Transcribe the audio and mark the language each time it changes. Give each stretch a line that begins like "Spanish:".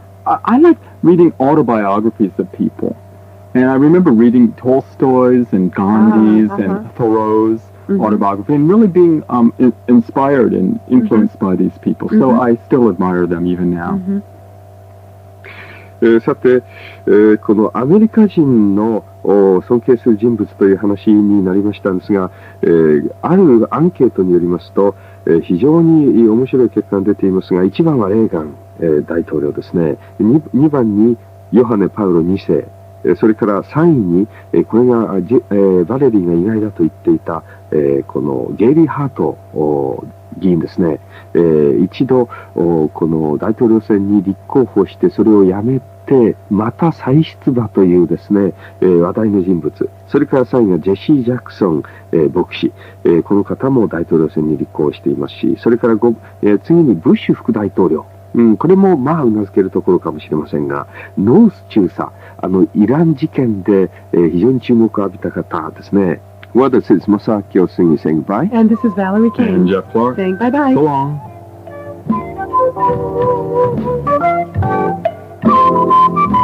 English: I like reading autobiographies of people. And I remember reading Tolstoy's and Gandhi's and Thoreau's autobiography and really being inspired and influenced by these people. So I still admire them even now.
Japanese: さて、このアメリカ人の尊敬する人物という話になりましたんですが、あるアンケートによりますと、非常に面白い結果が出ていますが、1番はレーガン、大統領ですね。 2番にヨハネ・パウロ2世。それから3位に、これがバレリーが意外だと言っていた、このゲイリー・ハート議員ですね。一度この大統領選に立候補してそれをやめてまた再出馬というですね、話題の人物。それから3位がジェシー・ジャクソン、牧師、この方も大統領選に立候補していますし、それから次にブッシュ副大統領。これもまあうなずけるところかもしれませんが、ノース中佐、イラン事件で、非常に注目を浴びた方ですね。
English: Well, this is Masaki Osungi saying goodbye. And this is Valerie Koehn. And Jeff Clark. Saying bye-bye. So long.